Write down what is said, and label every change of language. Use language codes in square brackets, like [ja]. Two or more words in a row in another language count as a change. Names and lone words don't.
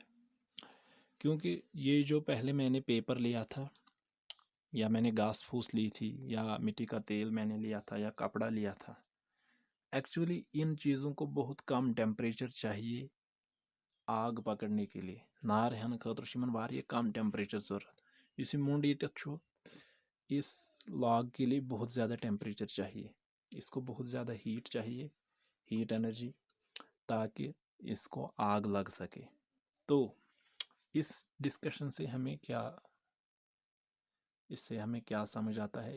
[hi] क्योंकि ये जो पहले मैंने पेपर लिया था, या मैंने घास फूस ली थी, या मिट्टी का तेल मैंने लिया था, या कपड़ा लिया था, एक्चुअली इन चीज़ों को बहुत कम टेम्परेचर चाहिए आग पकड़ने के लिए। [ks] नार हेन खतर वारिया कम टेम्परेचर ज़रूरत। [hi] इस मोंड ये इस लॉग के लिए बहुत ज़्यादा टेम्परेचर चाहिए, इसको बहुत ज़्यादा हीट चाहिए, [en] heat energy, [hi] ताकि इसको आग लग सके। तो इस डिस्कशन से हमें क्या समझ आता है?